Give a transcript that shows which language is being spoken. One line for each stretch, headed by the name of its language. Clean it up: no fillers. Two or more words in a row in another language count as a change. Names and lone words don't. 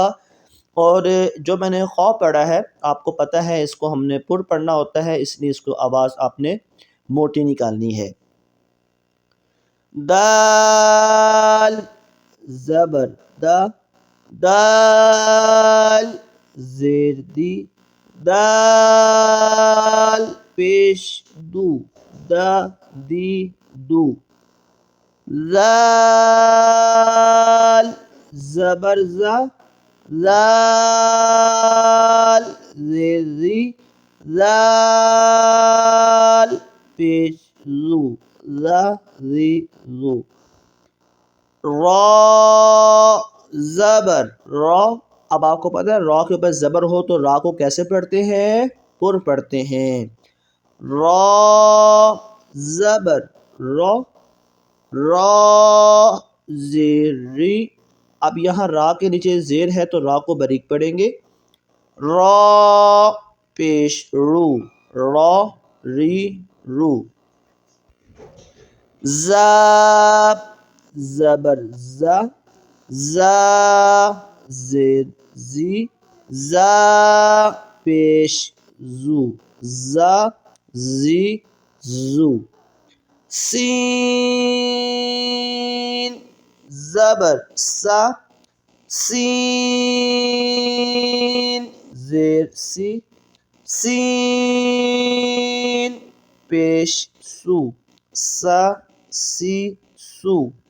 Urdu: اور جو میں نے خا پڑھا ہے آپ کو پتہ ہے اس کو ہم نے پر پڑھنا ہوتا ہے، اس لیے اس کو آواز آپ نے موٹی نکالنی ہے۔ دال زبر دا، دال زیر دی، دال پیش دو، دا دی دو۔ زال زبر زا، زال زیر زی، زال پیش زو، زا زی زو۔ را زبر را، اب آپ کو پتہ ہے را کے اوپر زبر ہو تو را کو کیسے پڑھتے ہیں؟ پر پڑھتے ہیں۔ را زبر را، را زیر ری، اب یہاں را کے نیچے زیر ہے تو را کو باریک پڑھیں گے، را پیش رو، را ری رو۔ زا زبر زا، زا زیر زی، زا پیش زو، زا زی زو۔ سین زبر سا، سین زیر سی، سین پیش سو، سا سی سو۔